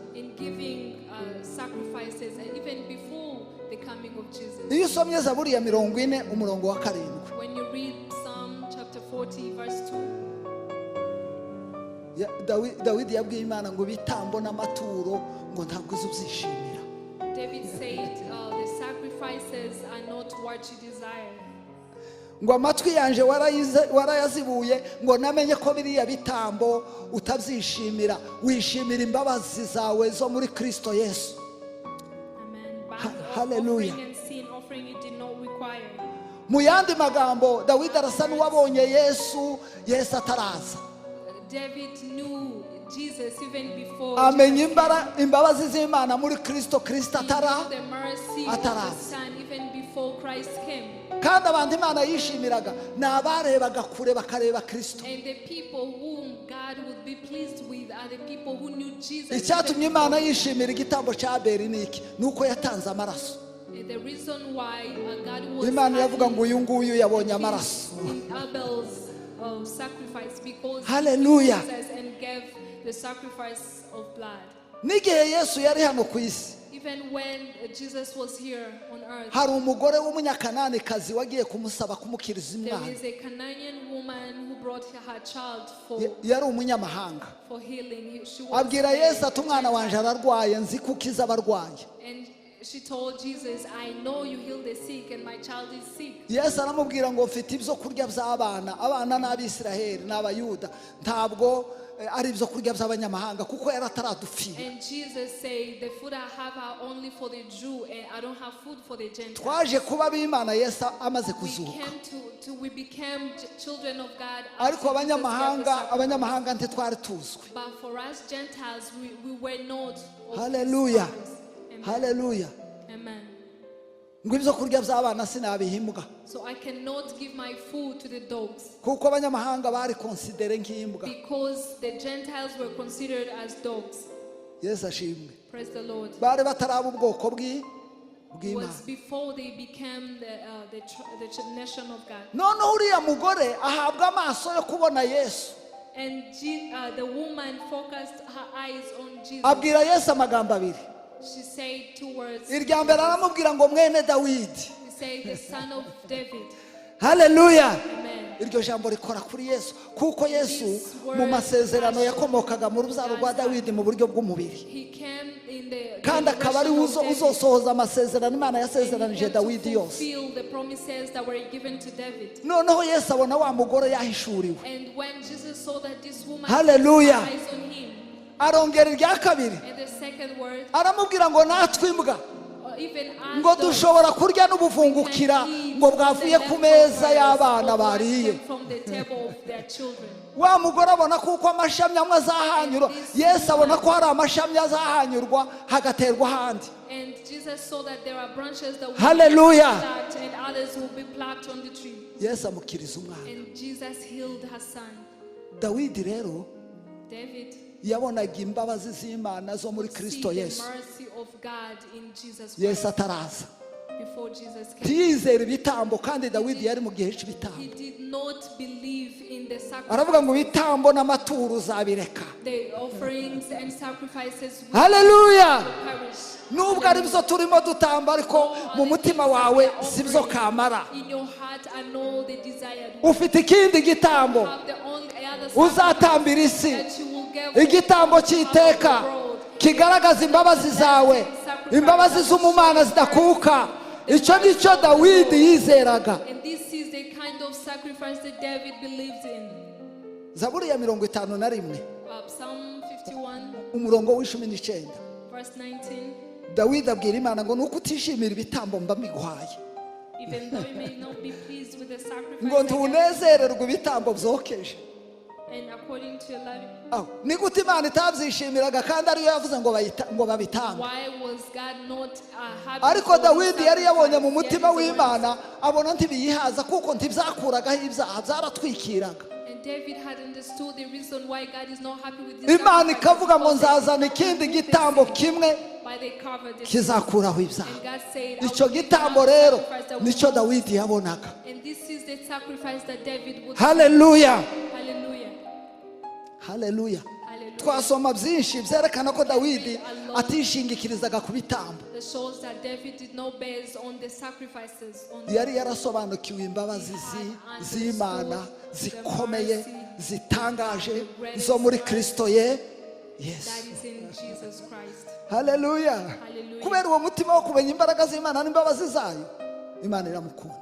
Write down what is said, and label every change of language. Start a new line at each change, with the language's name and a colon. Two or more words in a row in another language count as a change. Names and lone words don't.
Kinyarwanda: Iyo usomye Zaburi ya 40 umurongo wa 7, Dawidi yabwiye Imana ngo bitambo n'amaturo ngo ntabwo uzubyishimira.
English: David said the sacrifices are not what you desire.
Kinyarwanda: Ngo amatwi yanje warayazibuye ngo namenye ko biriya bitambo utabyishimira, wishimira imbabazi zawe zo muri Kristo Yesu. Amen. Hallelujah. mu yandi magambo Dawidi arasa n'uwabonye Yesu ataraza.
English: David knew Jesus even before.
Kinyarwanda: Amenya imbabazi z'Imana muri Kristo ataraza.
English: The mercy of the Son even before Christ came.
Kinyarwanda: Kandi abantu Imana yishimiraga n'abarebaga kure bakareba Kristo.
English: And the people whom God would be pleased with are the people who knew Jesus.
Kinyarwanda: Icyatumye Imana yishimira igitambo cya Abeli niki nuko yatanze amaraso.
English: The reason why God was
Kinyarwanda: Imana yavuga ngo uyu nguyu yabonye amaraso.
English: Abel's sacrifice because Hallelujah. Jesus and gave the sacrifice of blood.
Kinyarwanda: N'igihe Yesu yari hano ku isi,
English: even when Jesus was here on earth,
Kinyarwanda: hari umugore w'umunyakananikazi wagiye kumusaba kumukiriza
English: there
Kinyarwanda: umwana.
English: is a Canaan woman who brought her child
Kinyarwanda: Yari umunyamahanga.
English: for healing. She was
Kinyarwanda: Abwira Yesu ati umwana wanje ararwaye nzi kukiza abarwaye.
English: and she told Jesus, I know you heal the sick and my child is sick.
Kinyarwanda: Yesu aramubwira ngo mfite ibyo kurya by'abana, abana n'Abisiraheli n'Abayuda, ntabwo ari ibyo kurya by'abanyamahanga kuko yari ataradupfira.
English: And Jesus said, the food I have are only for the Jew and I don't have food for the Gentiles.
Kinyarwanda: Twaje kuba b'Imana Yesu amaze kuzuka.
English: We became children of God.
Kinyarwanda: Ariko abanyamahanga ntitwari tuzwi.
English: But for us Gentiles, we were not.
Kinyarwanda: Hallelujah. Amen. Hallelujah. Amen. Ngo ibyo kurya by'abana sinabihimbwa.
English: So I cannot give my food to the dogs.
Kinyarwanda: Kuko abanyamahanga bari considere nk'imbwa.
English: Because the Gentiles were considered as dogs.
Kinyarwanda: Yesu ashimwe.
English: Praise the Lord.
Kinyarwanda: Bari bataraba ubwoko
English: It
Kinyarwanda: bw'Imana.
English: was before they became the nation of God.
Kinyarwanda: Noneho uriya mugore ahabwa amaso yo kubona Yesu.
English: And the woman focused her eyes on Jesus.
Kinyarwanda: Abwira Yesu amagambo abiri.
English: She said two words.
Kinyarwanda: Irya mbere aramubwira ngo mwene Dawidi.
English: She said, the son of David.
Kinyarwanda: Hallelujah. Amen. Iryo jambo rikora kuri Yesu kuko Yesu mu masezerano yakomokaga mu rubyaro rwa Dawidi mu buryo bw'umubiri.
English: He came in the
Kinyarwanda: Kandi akaba ari uzosohoza amasezerano Imana yasezeranije Dawidi yose.
English: fulfill the promises that were given to David.
Kinyarwanda: Noneho Yesu abona wa mugore yahishuriwe.
English: And when Jesus saw that this woman Hallelujah. had eyes on him,
Kinyarwanda: Arongera irya kabiri.
English: and the second word,
Kinyarwanda: Aramubwira ngo natwe imbwa
English: or even
Kinyarwanda: ngo
English: as dogs,
Kinyarwanda: dushobora kurya n'ubuvungukira ngo bwavuye ku meza y'abana bariye.
English: from the table of their children.
Kinyarwanda: Wa mugore abona kuko amashami amwe azahanyurwa, Yesu abona ko hari amashami azahanyurwa hagaterwa ahandi.
English: And Jesus saw that there are branches that will Hallelujah. be plucked and others will be plucked on the tree.
Kinyarwanda: Yesu amukiriza umwana.
English: And Jesus healed her son.
Kinyarwanda: Dawidi rero
English: David
Kinyarwanda: yabonaga imbabazi z'Imana zo muri
English: see
Kinyarwanda: Kristo
English: the
Kinyarwanda: Yesu.
English: mercy of God in Jesus
Kinyarwanda: Yesu
English: Christ
Kinyarwanda: ataraza.
English: before Jesus came.
Kinyarwanda: Ntiyizera ibitambo kandi Dawidi yari mu gihe cy'ibitambo.
English: He did not believe in the
Kinyarwanda: Aravuga ngo
English: sacrifice,
Kinyarwanda: ibitambo n'amaturo uzabireka.
English: the offerings and sacrifices will Hallelujah. perish.
Kinyarwanda: Nubwo ari byo turimo dutamba ariko mu mutima wawe si byo kamara.
English: In your heart I know the desired
Kinyarwanda: Ufite ikindi gitambo
English: have the only other
Kinyarwanda: uzatambira isi.
English: that you will give
Kinyarwanda: Igitambo cy'iteka kigaragaza imbabazi zawe, imbabazi z'umumana zidakuka. Icyo nicyo Dawidi yizeraga.
English: And this is the kind of sacrifice that David believed in.
Kinyarwanda: Zaburi ya 51
English: Psalm 51
Kinyarwanda: umurongo w'19.
English: verse 19.
Kinyarwanda: Dawidi abwira Imana ngo nuko utishimira ibitambo mba mbiguhaye.
English: Even though you may not be pleased with the sacrifice,
Kinyarwanda: Ngo ntunezererwe ibitambo byokeje.
English: and according to your love,
Kinyarwanda: Ni gute Imana itabyishimiraga kandi ariyo yavuze ngo babitambe.
English: why was God not happy?
Kinyarwanda: Ariko
English: for the
Kinyarwanda: Dawidi yari yabonye mu
English: sacrifice?
Kinyarwanda: mutima
English: Yet
Kinyarwanda: w'Imana abona ntibiyihaza kuko ntibyakuragaho ibyaha byaratwikiraga.
English: And David had understood the reason why God is not happy with this
Kinyarwanda: Imana
English: sacrifice,
Kinyarwanda: ikavuga ngo
English: because
Kinyarwanda: nzazana ikindi gitambo kimwe
English: why they covered the
Kinyarwanda: kizakuraho ibyaha.
English: And God said, I
Kinyarwanda: Icyo
English: will give
Kinyarwanda: gitambo
English: another
Kinyarwanda: rero
English: sacrifice that will
Kinyarwanda: nicyo
English: not-
Kinyarwanda: Dawidi yabonaga.
English: And this is the sacrifice that David would
Kinyarwanda: Hallelujah. Hallelujah. Hallelujah. Hallelujah. Twasoma byinshi byerekana ko Dawidi atishingikirizaga ku bitambo.
English: That shows that David did not base on the sacrifices, on
Kinyarwanda: Yari yarasobanukiwe imbabazi z'Imana zikomeye zitangaje zo muri Kristo
English: that
Kinyarwanda: Yesu.
English: is in Jesus Christ. Hallelujah. Hallelujah.
Kinyarwanda: Kubera uwo mutima wo kumenya imbaraga z'Imana n'imbabazi zayo, Imana iramukunda.